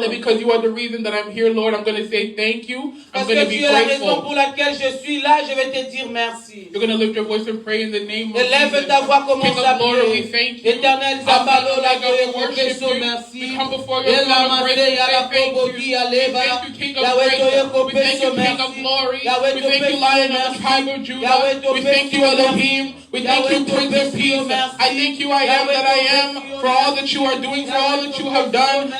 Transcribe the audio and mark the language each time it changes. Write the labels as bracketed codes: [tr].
[en] That because you are the reason that I'm here, Lord, I'm going to say thank you. I'm going to be [fr] tu es la raison [en] grateful. [fr] pour laquelle je suis là, je vais te dire merci. [en] You're going to lift your voice and pray in the name of [fr] Élève [en] Jesus. [fr] ta voix, commence [en] King [fr] à [en] of glory, we [fr] prier. [en] thank you. [fr] Éternel, [en] Alpha and [fr] Zabalo, la [en] Omega, we [fr] gloire, [en] worship you. [fr] merci. [en] We come before your throne of grace and say thank you. We thank you, King of grace. We thank you, King of glory. We thank you, Lion of the tribe of Judah. We thank you, Elohim. We thank you, Prince of Peace. I thank you, I am that I am, for all that you are doing, for all that you have done.